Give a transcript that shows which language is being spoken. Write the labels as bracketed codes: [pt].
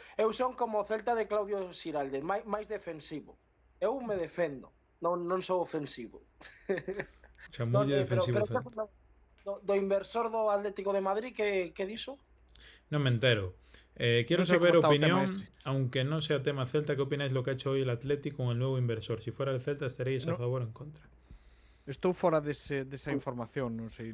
[gl] son como o Celta de Claudio Xiralde, máis defensivo. Eu me defendo, non sou ofensivo. xa moi defensivo. Pero do inversor do Atlético de Madrid, que dixo? Non me entero. [es] Quiero No sé saber cómo está o tema opinión, aunque no sea tema Celta, ¿qué opináis lo que ha hecho hoy el Atlético con el nuevo inversor? Si fuera el Celta, ¿estaríais a favor o en contra? [gl] estou fora desa información, non sei